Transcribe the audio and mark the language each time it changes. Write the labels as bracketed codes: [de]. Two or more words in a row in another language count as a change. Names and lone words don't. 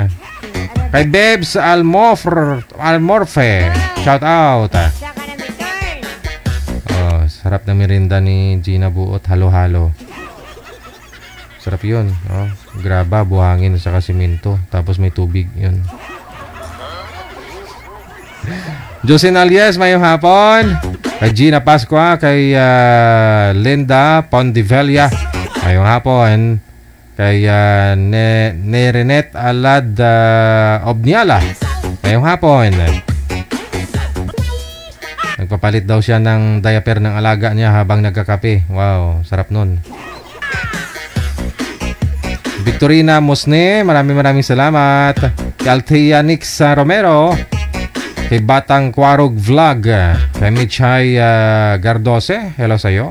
[tl] Kay Bebs Almorfe, [en] shout out. [tl] Oh, sarap na merinda ni Gina Buot, halo-halo. Sarap yun. Oh, graba, buhangin sa simento. Tapos may tubig yun. [hil] Jocelyn Alias, mayong hapon. Kay Gina Pascua, kay Linda Pondivella, mayong hapon. Kay Nerenet Alad Obniala, mayong hapon. [tl] Nagpapalit daw siya ng diaper ng alaga niya habang nagkakape. Wow, sarap nun. Victorina Musne, maraming salamat. Kay Althea Nix Romero, kay Batang Quarog Vlog, kay Michay Gardose, hello sa'yo.